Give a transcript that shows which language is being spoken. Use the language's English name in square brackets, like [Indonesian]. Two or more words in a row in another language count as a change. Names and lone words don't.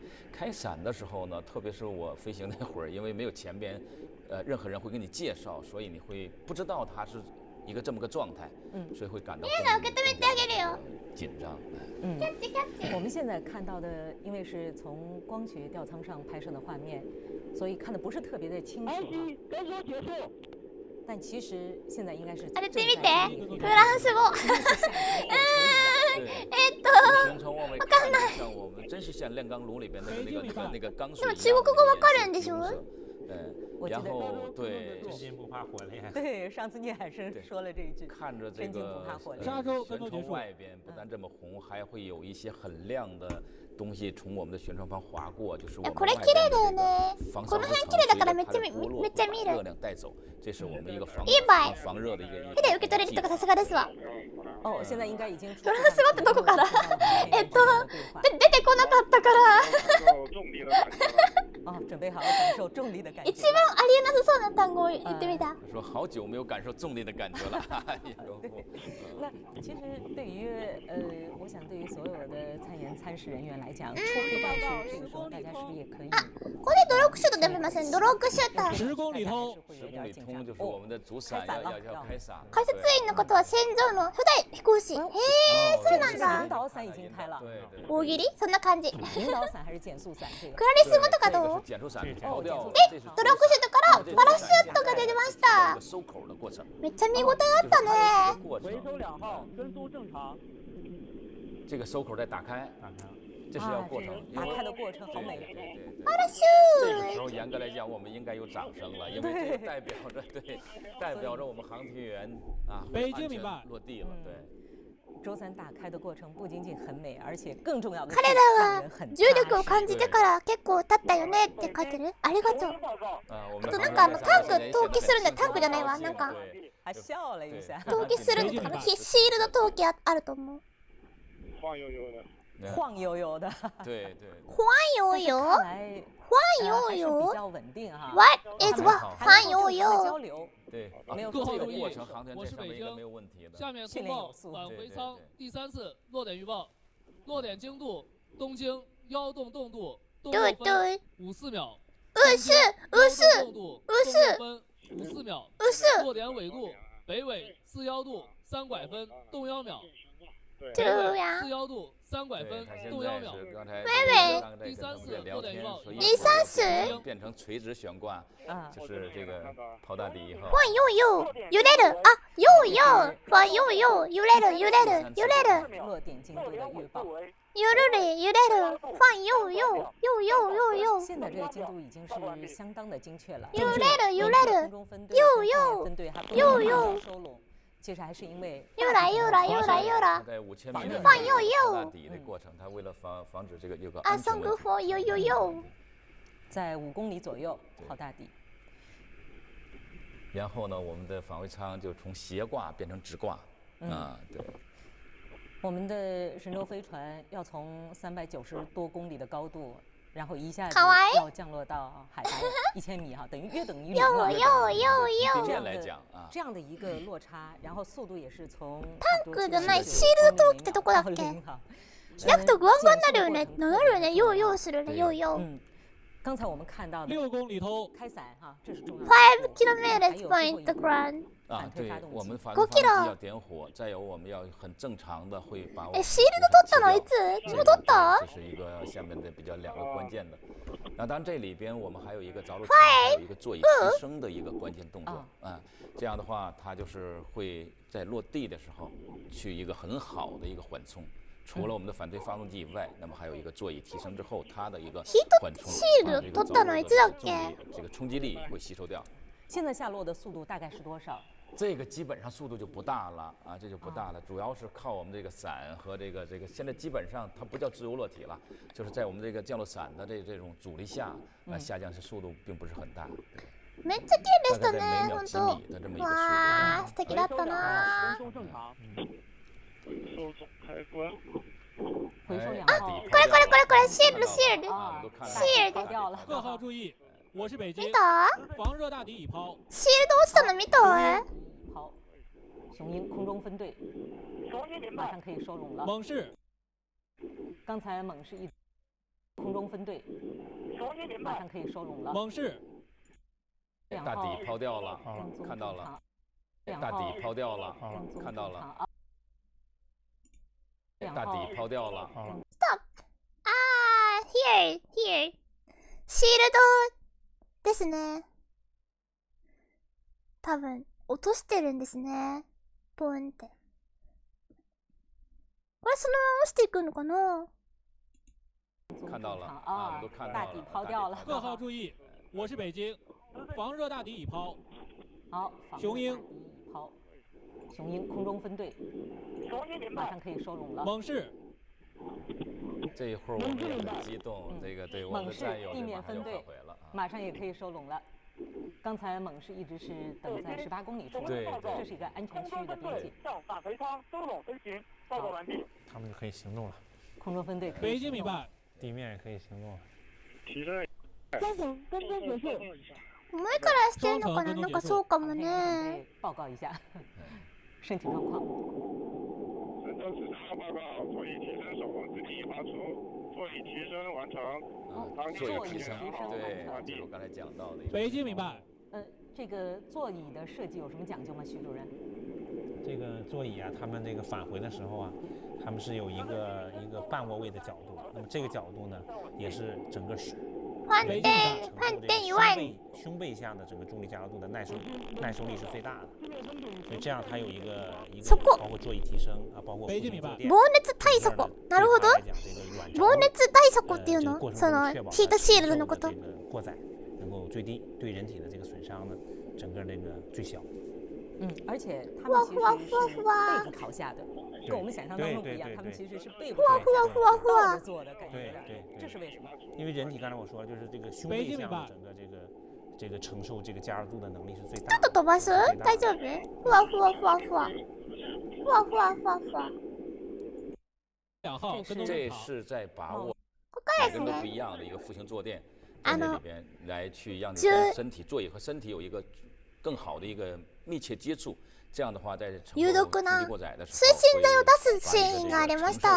[Chinese] 开伞的时候呢，特别是我飞行那会儿，因为没有前边，任何人会给你介绍，所以你会不知道它是一个这么个状态，所以会感到紧张。我们现在看到的，因为是从光学吊舱上拍摄的画面，所以看的不是特别的清楚哈。但其实现在应该是。 [Japanese] あれてみて、フランス語。わかんない。 [Chinese] 像我们真是像炼钢炉里边那个钢水。 [Japanese] でも中国語わかるんでしょ？ [Chinese] 然后对。真金不怕火炼。对，上次聂海生说了这一句。看着这个舷窗外边不但这么红，还会有一些很亮的。东西从我们的舷窗旁划过，就是我们 [Japanese] これ綺麗だよね。この辺綺麗だからめっちゃ見る。 [Chinese] 热量带走，这是我们一个防热的一个。 [Japanese] 手で受け取れるとかさすがですわ。 [Chinese] 哦，现在应该已经。 [Japanese] フランス語ってどこから？出てこなかったから。 [Chinese] 哦，准備好感受重力的感覺。 [Japanese] 一番ありえなさそうな単語を言ってみた。 [Chinese] 說好久沒有感受重力的感覺了。那其實對於我想對於所有的參研參試人員來講，出黑障區這個時候大家是不是也可以？ [Japanese] これドロッグシュートで見ません？ドロッグシューター。 [Chinese] 10 公里通，10公里通就是我們的主傘要開傘。 [Japanese] 解説員のことは戦場の初代飛行士。へえ、そうなんだ。 [Chinese] 引導傘已經開了。 [Japanese] 大喜利？そんな感じ。 [Chinese] 引導傘還是減速傘？這個。 [Japanese] クラリスムとかどう？ [Chinese] 減速傘調掉。 [Japanese] で、ドロッグシュートからパラシュートが出てました。めっちゃ見応えあったね。 [Chinese] 回收2號，跟速正常。这个收口再打开，这是要过程。打开的过程好美。 [Japanese] パラシュー。 [Chinese] 这个时候严格来讲，我们应该有掌声了，因为这个代表着我们航天员啊，北京明白落地了，对。周三打开的过程不仅仅很美，而且更重要的是 [Japanese] 彼らが重力を感じてから結構経ったよねって書いてる。ありがとう。あとなんかタンク投棄するんだよ。タンクじゃないわ。なんか [Chinese] 还笑了一下。 [Japanese] 投棄するのかな。シールド投棄あると思う。 [Chinese] 晃悠悠的。对对。晃悠悠。晃悠悠。比较稳定哈。 [English] What is what？ 晃悠悠。 [Chinese] 对，各号注意，过程航天我是北京，没有问题的。下面通报返回舱第3次落点预报，落点经度东经1洞洞度，动6分54秒。54度，6分54秒。落点纬度北纬41度3拐分，动1秒。北纬41度3拐分，动1秒。第3次落点预报，第3次变成垂直悬挂，就是这个抛大底以后。晃悠悠， [Japanese] 揺れる。あ、 [Chinese] 悠悠，晃悠悠， [Japanese] 揺れる，揺れる，揺れる。 [Chinese] 落点经度的预报。 [Japanese] 揺れる，揺れる， [Chinese] 晃悠悠，悠悠悠悠。现在这个精度已经是相当的精确了。 [Japanese] 揺れる，揺れる， [Chinese] 悠悠，悠悠。其实还是因为悠啦悠啦悠啦悠啦，放悠悠。底的过程，它为了防止这个有个啊，送个佛悠悠悠，在5公里左右抛大底。然后呢，我们的返回舱就从斜挂变成直挂，对。我们的神舟飞船要从390多公里的高度。然后一下子要降落到海拔1000米哈，约等于0了。这样的一个落差，然后速度也是从 [Japanese] タンクじゃないシールド投棄ってどこだっけ？焼くとグワングワンになるよね。なるよね。ヨーヨーするね。ヨーヨー。 [Chinese] 刚才我们看到的 6公里头开伞哈，这是重要的。 [English] 5 kilometers point the ground。 [Chinese] 对，我们发动机要点火，再有我们要很正常的会把我们 [Japanese] シールド取ったのいつ？もう取った？ [Chinese] 这是一个下面的比较2个关键的。那当然这里边我们还有一个着陆前还有一个座椅提升的一个关键动作这样的话它就是会在落地的时候去一个很好的一个缓冲。除了我们的反对发动机以外，那么还有一个座椅提升之后，它的一个缓冲，这个冲击力会吸收掉。现在下落的速度大概是多少？这个基本上速度就不大了这就不大了，主要是靠我们这个伞和这个现在基本上它不叫自由落体了，就是在我们这个降落伞的这种阻力下下降，是速度并不是很大。 [Japanese] めっちゃ綺麗でしたね、本当。わー、素敵だったな。これシールドシールド。 [Chinese] 各号注意，我是北京。 [Japanese] 見た？ [Chinese] 防热大底已抛。 [Japanese] シールド落ちたの見た？ [Chinese] 好，雄鹰空中分队马上可以收拢了。猛士。刚才猛士一空中分队马上可以收拢了。猛士。大底抛掉了，看到了。大底抛掉了，看到了。大底抛掉了。 [English] Stop！ here。 [Japanese] シールドですね。多分落としてるんですね。ポンって。これそのまま落ちていくのかな？ [Chinese] 看到了大底抛掉了。各号注意，我是北京，防热大底已抛。好，雄鹰抛。雄鹰空中分队马上可以收拢了。猛士。这一会儿我们也很激动，这个对我们的战友地面分队马上也可以收拢了。刚才猛士一直是等在18公里处，这是一个安全区域的边界。返回舱收拢飞行，报告完毕。他们就可以行动了。空中分队可以。北京明白。地面也可以行动了。提升。双层跟踪结束。 [Japanese] 前からしてるのかな？なんかそうかもね。 [Chinese] 报告一下身体状况。神舟指导报告，座椅提升手动自定义发出，座椅提升完成。座椅提升，对，这是我刚才讲到的。北京明白。这个座椅的设计有什么讲究吗，徐主任？这个座椅他们这个返回的时候他们是有一个半卧位的角度，那么这个角度呢，也是整个判定以外，胸背下的整个重力加速度的耐受力是最大的，所以这样它有一个包括座椅提升包括北京明白。 [Japanese] 防熱対策。なるほど。防熱対策っていうの？そのヒートシールドのこと。 [Chinese] 过载能够最低，对人体的这个损伤呢，整个这个最小。而且他们其实是背部朝下的，跟我们想象当中不一样，他们其实是背部朝下倒着做的感觉，这是为什么？因为人体刚才我说了，就是这个胸背向的整个这个承受这个加热度的能力是最大的。 [Japanese] ちょっと飛ばす？大丈夫？ふわふわふわふわ。ふわふわふわふわ。 [Chinese] 这是在把我每个人都不一样的一个腹型坐垫，在这里边来去让你跟身体座椅和身体有一个更好的一个密切接触。这样的话，在承受冲击过载的时候， [Japanese] 推進剤を出すシーンがありました。